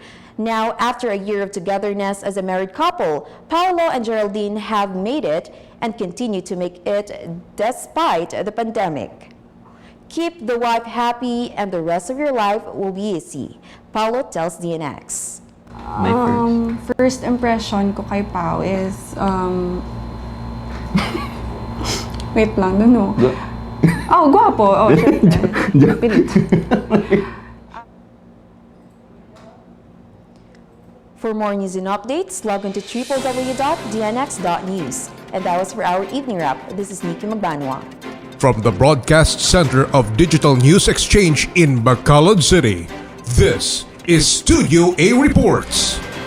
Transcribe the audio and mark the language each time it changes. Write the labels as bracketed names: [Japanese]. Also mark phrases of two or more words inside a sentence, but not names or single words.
[English] Now, after a year of togetherness as a married couple, Paulo and Geraldine have made it and continue to make it despite the pandemic. Keep the wife happy and the rest of your life will be easy. Paulo tells DNX. First impression [Hiligaynon] ko kay Pao is, wait lang, no. Oh, guwapo. Oh, syempre. [English] For more news and updates, log on to www.dnx.news. And that was for our evening wrap. This is Nikki Magbanwa. From the Broadcast Center of Digital News Exchange in Bacolod City, this is Studio A Reports.